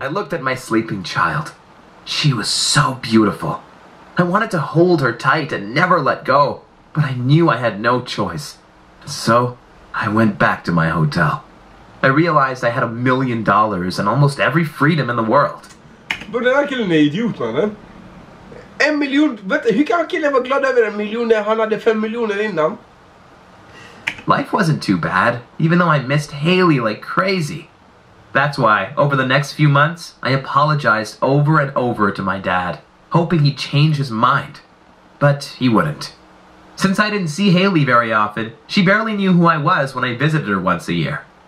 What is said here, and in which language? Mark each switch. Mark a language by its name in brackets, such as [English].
[English] I looked at my sleeping child. She was so beautiful. I wanted to hold her tight and never let go, but I knew I had no choice. So, I went back to my hotel. I realized I had $1 million and almost every freedom in the world. But [Swedish] den här killen är idiot, mannen. 1 miljon, vet du, hur kan killen vara glad över 1 miljon när han hade 5 miljoner innan? [English] Life wasn't too bad, even though I missed Haley like crazy. That's why, over the next few months, I apologized over and over to my dad, hoping he'd change his mind. But he wouldn't. Since I didn't see Haley very often, she barely knew who I was when I visited her once a year.